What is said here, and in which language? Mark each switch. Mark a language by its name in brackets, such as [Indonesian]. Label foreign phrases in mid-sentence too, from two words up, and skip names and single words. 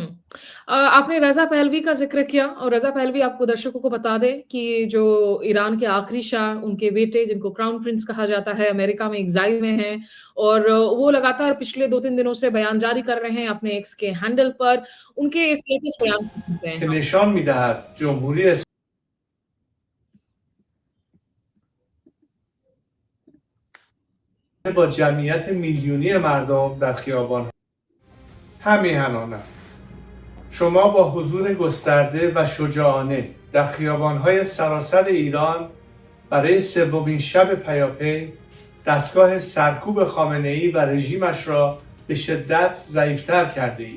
[Hindi] आपने रज़ा पहलवी का ज़िक्र किया और रज़ा पहलवी आपको दर्शकों को बता दें कि जो ईरान के आखिरी शाह, उनके बेटे जिनको [English] crown prince [Hindi] कहा जाता है, अमेरिका में एक्साइल में हैं और वो लगातार पिछले 2-3 दिनों से बयान जारी कर रहे हैं अपने एक्स के हैंडल पर। उनके इस लेटेस्ट बयान को सुनते हैं [Persian] که हम। نشان می‌دهد جمهوری اسلامی با جمعیت میلیونی مردم در خیابان همیهنانند. شما با حضور گسترده و شجاعانه در خیابان‌های سراسر ایران برای سومین شب پیاپی دستگاه سرکوب خامنه‌ای و رژیمش را به شدت ضعیف‌تر کرده اید.